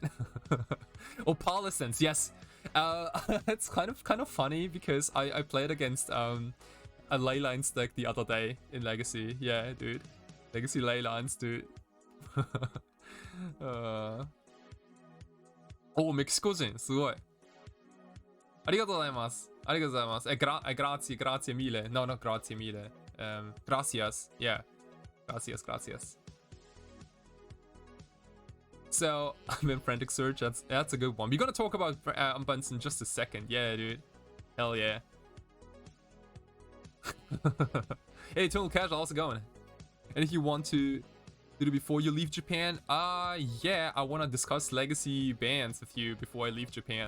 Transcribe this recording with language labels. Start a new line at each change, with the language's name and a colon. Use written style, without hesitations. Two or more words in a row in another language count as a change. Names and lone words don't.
English: Oh, Parlisence, yes. It's kind of funny because I played against a Leylines deck the other day in Legacy. Yeah, dude. Legacy Leylines, dude. Oh, Mexico
Japanese: 人、すごい。ありがとうございます。ありがとうございます。
Italian: grazie mille.
English: No, not
Italian: grazie mille.
Spanish: Gracias. Yeah. Gracias.
English: So, I'm in Frantic Search. That's a good one. We're gonna talk about Bunsen in just a second. Yeah, dude. Hell yeah. Hey, Eternal Casual, how's it going? And if you want to do it before you leave Japan, yeah, I want to discuss legacy bans with you before I leave Japan.